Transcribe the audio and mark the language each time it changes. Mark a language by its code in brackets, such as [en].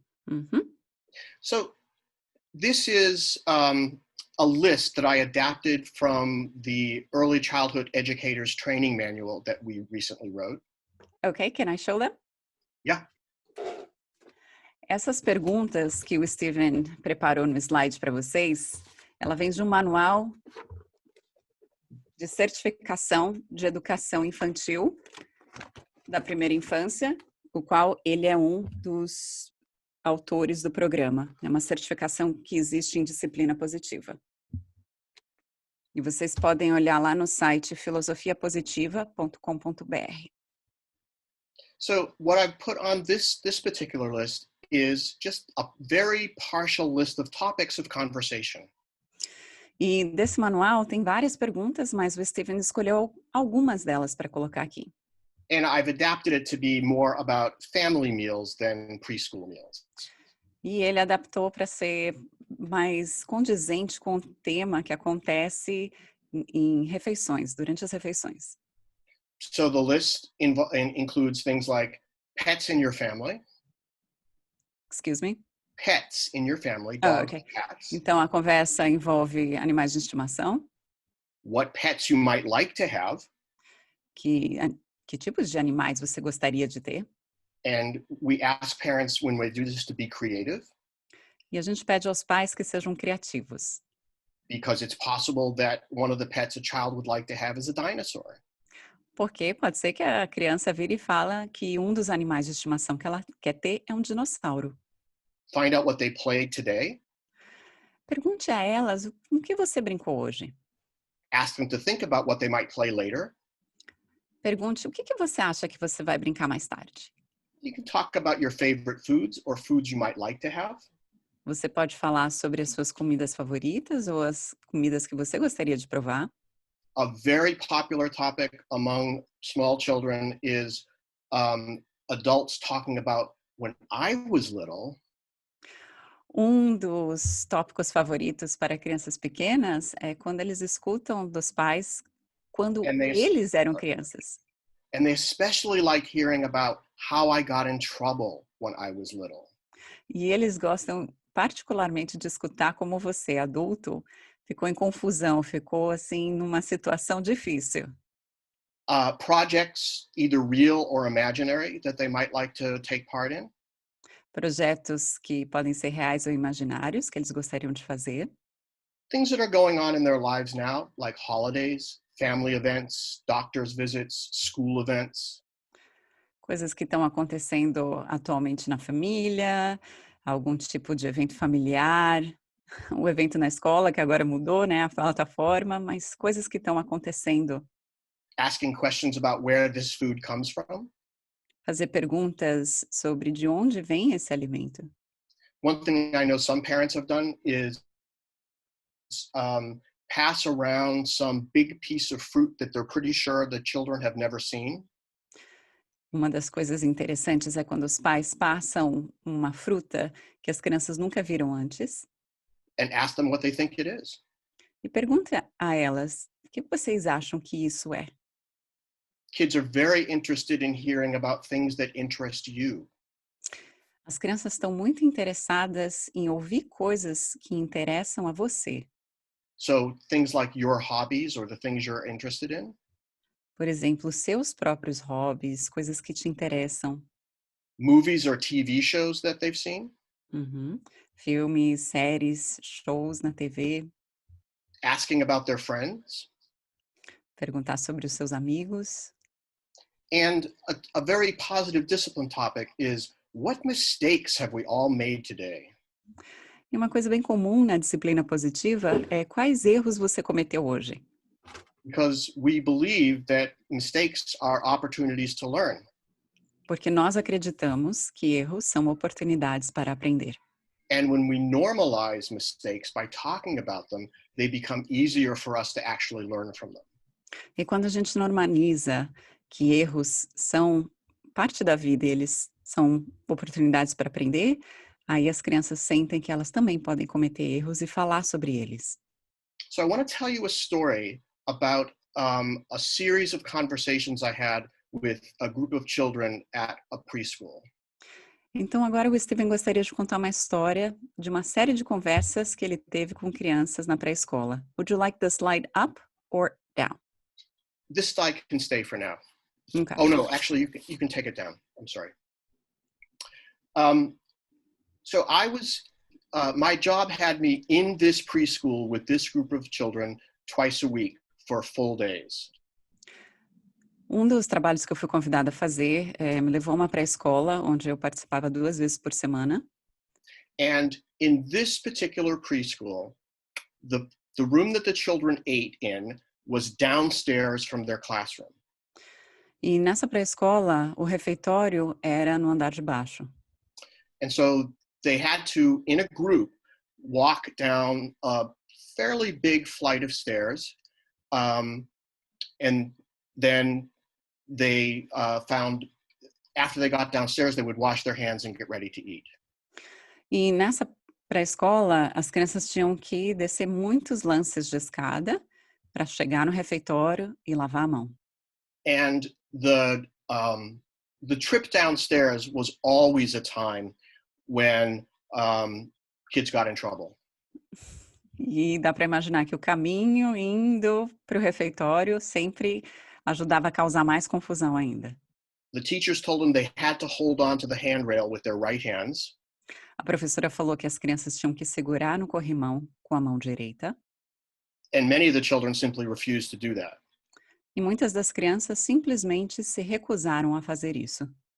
[en] Mm-hmm. So this is a list that I adapted from the Early Childhood Educators Training Manual that we recently wrote. Okay, can I show them? Yeah. [pt] Essas perguntas que o Steven preparou no slide para vocês, ela vem de um manual de certificação de educação infantil da primeira infância, o qual ele é um dos autores do programa. É uma certificação que existe em disciplina positiva. E vocês podem olhar lá no site filosofiapositiva.com.br. [en] So what I've put on this particular list is just a very partial list of topics of conversation. [pt] E desse manual tem várias perguntas, mas o Steven escolheu algumas delas para colocar aqui. [en] And I've adapted it to be more about family meals than preschool meals. [pt] E ele adaptou para ser mais condizente com o tema que acontece em refeições, durante as refeições. [en] So the list includes things like pets in your family. Excuse me? Pets in your family, dogs, Okay. cats. [pt] Então, a conversa envolve animais de estimação. [en] What pets you might like to have. [pt] Que tipos de animais você gostaria de ter? [en] And we ask parents when we do this to be creative. [pt] E a gente pede aos pais que sejam criativos. [en] Because it's possible that one of the pets a child would like to have is a dinosaur. [pt] Porque pode ser que a criança vire e fala que um dos animais de estimação que ela quer ter é um dinossauro. [en] Find out what they played today. [pt] Pergunte a elas com que você brincou hoje. [en] Ask them to think about what they might play later. [pt] Pergunte o que você acha que você vai brincar mais tarde. [en] You can talk about your favorite foods or foods you might like to have. [pt] Você pode falar sobre as suas comidas favoritas ou as comidas que você gostaria de provar. [en] A very popular topic among small children is adults talking about when I was little. [pt] Um dos tópicos favoritos para crianças pequenas é quando eles escutam dos pais quando eles eram crianças. [en] And they especially like hearing about how I got in trouble when I was little. [pt] E eles gostam particularmente de escutar como você, adulto, ficou em confusão, ficou assim numa situação difícil. [en] Projects, either real or imaginary, that they might like to take part in. [pt] Projetos que podem ser reais ou imaginários, que eles gostariam de fazer. [en] Things that are going on in their lives now, like holidays, family events, doctor's visits, school events. [pt] Coisas que estão acontecendo atualmente na família, algum tipo de evento familiar, o evento na escola, que agora mudou, né, a plataforma, mas coisas que estão acontecendo. [en] Asking questions about where this food comes from. [pt] Fazer perguntas sobre de onde vem esse alimento. [en] One thing I know some parents have done is pass around some big piece of fruit that they're pretty sure the children have never seen. [pt] Uma das coisas interessantes é quando os pais passam uma fruta que as crianças nunca viram antes. [en] And ask them what they think it is. [pt] E pergunta a elas, o que vocês acham que isso é? [en] Kids are very interested in hearing about things that interest you. [pt] As crianças estão muito interessadas em ouvir coisas que interessam a você. [en] So things like your hobbies or the things you're interested in. [pt] Por exemplo, seus próprios hobbies, coisas que te interessam. [en] Movies or TV shows that they've seen. Uhum. [pt] Filmes, séries, shows na TV. [en] Asking about their friends. [pt] Perguntar sobre os seus amigos. [en] And a very positive discipline topic is, what mistakes have we all made today? [pt] E uma coisa bem comum na disciplina positiva é quais erros você cometeu hoje. [en] Because we believe that mistakes are opportunities to learn. [pt] Porque nós acreditamos que erros são oportunidades para aprender. [en] And when we normalize mistakes by talking about them, they become easier for us to actually learn from them. [pt] E quando a gente normaliza que erros são parte da vida e eles são oportunidades para aprender, aí as crianças sentem que elas também podem cometer erros e falar sobre eles. [en] So I want to tell you a story about a series of conversations I had with a group of children at a preschool. [pt] Então agora o Steven gostaria de contar uma história de uma série de conversas que ele teve com crianças na pré-escola. [en] Would you like the slide up or down? This slide can stay for now. Okay. Oh no, actually you can take it down. I'm sorry. So my job had me in this preschool with this group of children twice a week for full days. [pt] Dos trabalhos que eu fui convidada a fazer me levou a uma pré-escola, onde eu participava 2 vezes por semana. [en] And in this particular preschool, the room that the children ate in was downstairs from their classroom. [pt] E nessa pré-escola, o refeitório era no andar de baixo. [en] And so they had to, in a group, walk down a fairly big flight of stairs. And then they found, after they got downstairs, they would wash their hands and get ready to eat. [pt] E nessa pré-escola, as crianças tinham que descer muitos lances de escada para chegar no refeitório e lavar a mão. [en] And the trip downstairs was always a time when kids got in trouble. [pt] E dá para imaginar que o caminho indo para o refeitório sempre ajudava a causar mais confusão ainda. [en] The teachers told them they had to hold on to the handrail with their right hands. [pt] A professora falou que as crianças tinham que segurar no corrimão com a mão direita. [en] And many of the children simply refused to do that. [pt] E muitas das crianças simplesmente se recusaram a fazer isso.